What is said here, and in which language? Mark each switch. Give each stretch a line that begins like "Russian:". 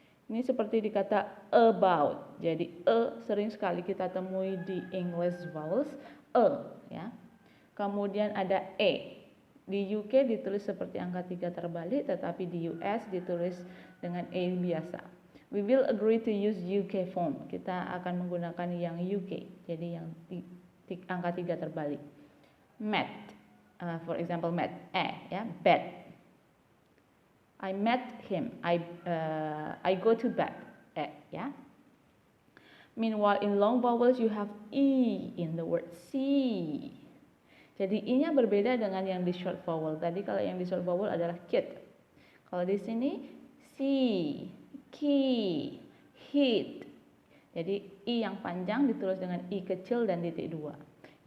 Indonesian: Ini seperti di kata about. Jadi sering sekali kita temui di English vowels, ya. Kemudian ada e. Di UK ditulis seperti angka 3 terbalik, tetapi di US ditulis dengan e biasa.
English: We will agree to use UK form.
Indonesian: Kita akan menggunakan yang UK, jadi yang angka 3 terbalik.
English: Met, for example, met, ya, bed. I met him. I go to bed. Ya. Meanwhile, in long vowels you have e in the word see.
Indonesian: Jadi i-nya berbeda dengan yang di short vowel. Tadi kalau yang di short vowel adalah kid. Kalau di sini see, key, hit. Jadi i yang panjang ditulis dengan i kecil dan titik 2.